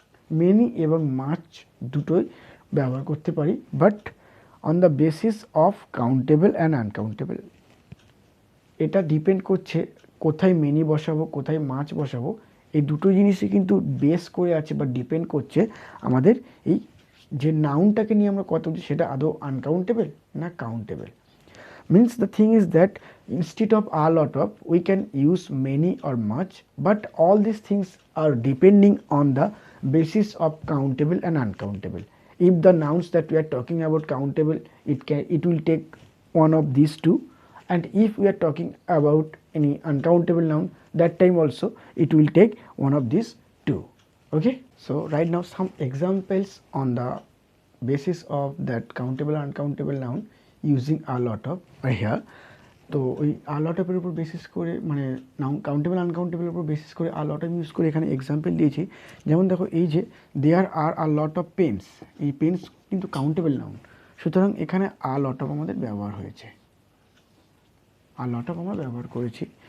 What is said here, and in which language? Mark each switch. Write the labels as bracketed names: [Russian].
[Bangla] Many এবং much দুটোই ব্যবহার করতে পারি, [English] But on the basis of countable and uncountable. [Bangla] এটা ডিপেন্ড করছে কোথায় মেনি বসাবো, কোথায় মাছ বসাবো। এই দুটো জিনিসই কিন্তু বেস করে আছে বা ডিপেন্ড করছে আমাদের এই যে নাউনটাকে নিয়ে আমরা কথা বলছি সেটা আদৌ আনকাউন্টেবল না countable. [English] Means the thing is that instead of a lot of we can use many or much, but all these things are depending on the basis of countable and uncountable. If the nouns that we are talking about countable, it will take one of these two, and if we are talking about any uncountable noun, that time also it will take one of these two. Okay, so right now some examples on the basis of that countable and uncountable noun using a lot of here. [Bangla] তো ওই আ লট অফের উপর basis করে মানে noun countable আনকাউন্টেবলের উপর basis করে আ lot of use করে এখানে এক্সাম্পল দিয়েছি। যেমন দেখো এই যে [English] there are a lot of pens, [Bangla] এই পেন্স কিন্তু কাউন্টেবল নাউন, সুতরাং এখানে আ লট অফ আমাদের ব্যবহার হয়েছে, আ লট অফ আমরা ব্যবহার করেছি।